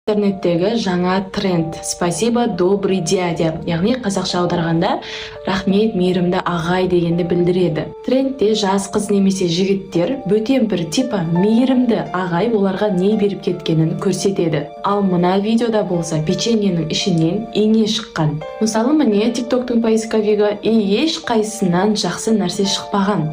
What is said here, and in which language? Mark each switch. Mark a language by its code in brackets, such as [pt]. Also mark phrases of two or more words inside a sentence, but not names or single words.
[kk] Интернеттегі жаңа тренд. [ru] Спасибо, добрый дядя. [kk] Яғни қазақша аударғанда рахмет, мейірімді ағай дегенді білдіреді. Трендте жас қыз немесе жігіттер бөтен бір типа мейірімді ағай оларға не беріп кеткенін көрсетеді. Ал мына видеода болса печеньенің ішінен ине шыққан. Мысалы міне тиктоктың поисковигі еш қайсынан жақсы нәрсе шықпаған.